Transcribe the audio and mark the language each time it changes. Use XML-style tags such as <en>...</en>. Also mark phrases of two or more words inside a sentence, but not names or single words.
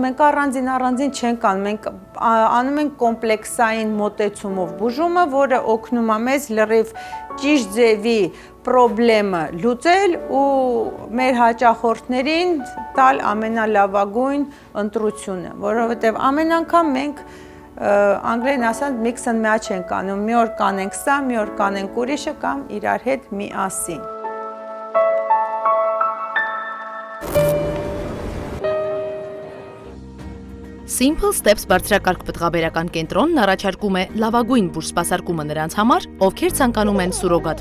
<hy>մենք առանձին չենք անում, մենք անում ենք կոմպլեքսային մոտեցումով բուժումը, որը օգնում է մեզ լրիվ ճիշտ ձևի պրոբլեմը լուծել ու մեր հաճախորդներին տալ ամենալավագույն ընտրությունը, որովհետև ամեն անգամ մենք անգլերեն ասած</hy> <en>mix and match</en> <hy>ենք անում, մի օր կանենք սա, մի օր կանենք ուրիշը կամ իրար հետ միասին։ Simple Steps բարձրակարգ պտղաբերական կենտրոնն առաջարկում է լավագույն բուժսպասարկումը նրանց համար, ովքեր ցանկանում են սուրոգատ</hy>